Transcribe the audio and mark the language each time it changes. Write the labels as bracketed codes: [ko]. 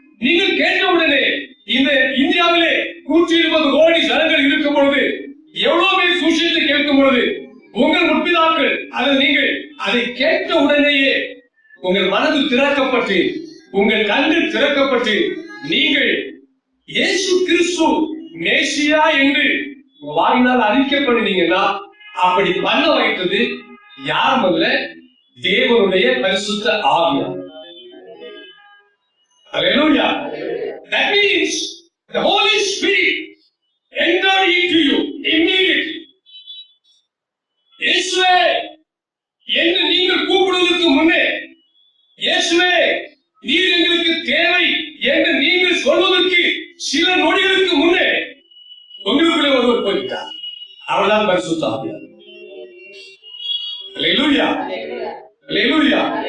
[ta] நீங்கள் கேட்டவுடனே இந்த இந்தியாவிலே 120 கோடி ஜனங்கள் இருக்கும் பொழுது, எவ்வளவு பேர் சுவிசேஷத்தை கேட்கும் பொழுது, உங்கள் முற்பிதாக்கள் அல்லது நீங்கள் அதை கேட்ட உடனேயே உங்கள் மனது திறக்கப்பட்டு உங்கள் கண்கள் திறக்கப்பட்டு நீங்கள் இயேசு கிறிஸ்து மேசியா என்று வாயினால் அறிக்கை பண்ணினீங்கன்னா, அப்படி பண்ண வைத்தது யாரும் அல்ல, தேவனுடைய பரிசுத்த ஆவியானவர். [en] Hallelujah. That means the Holy Spirit entered into you immediately. [ta] இயேசுவே என்று நீங்கள் கூப்பிடுவதற்கு முன்னே, இயேசுவே நீர் எங்களுக்கு தேவை என்று நீங்கள் சொல்வதற்கு சில நொடிகளுக்கு முன்னே உங்களுக்குள்ளே ஒருவர் போய்விட்டார். அவர்தான் பரிசுத்த ஆவியானவர். அல்லேலூயா, அல்லேலூயா.